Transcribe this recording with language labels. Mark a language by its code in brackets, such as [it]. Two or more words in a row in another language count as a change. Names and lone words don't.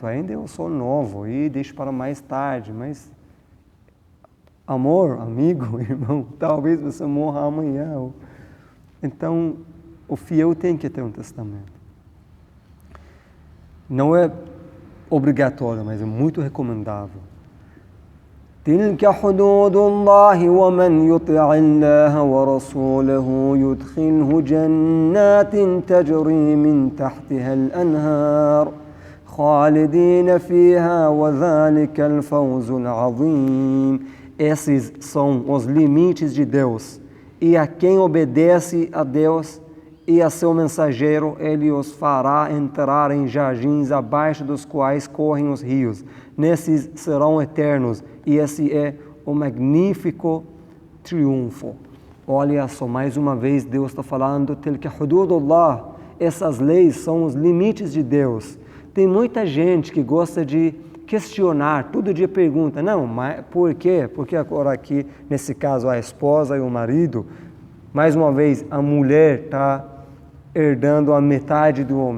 [pt] Ainda eu sou novo e deixo para mais tarde. Mas, amor, amigo, irmão, talvez você morra amanhã. Então, o fiel tem que ter um testamento. Não é obrigatório, mas é muito recomendável. [ar] تلك حدود الله ومن يطع الله ورسوله يدخله جنات تجري من تحتها الأنهار خالدين فيها وذلك الفوز العظيم. [pt] Esses são os limites de Deus. E a quem obedece a Deus e a seu mensageiro, ele os fará entrar em jardins abaixo dos quais correm os rios. Nesses serão eternos. E esse é o magnífico triunfo. Olha só, mais uma vez Deus está falando, [ar] تلك حدود الله. [pt] Essas leis são os limites de Deus. Tem muita gente que gosta de questionar, todo dia pergunta, não, mas por quê? Porque agora aqui, nesse caso, a esposa e o marido, mais uma vez, a mulher está herdando a metade do homem.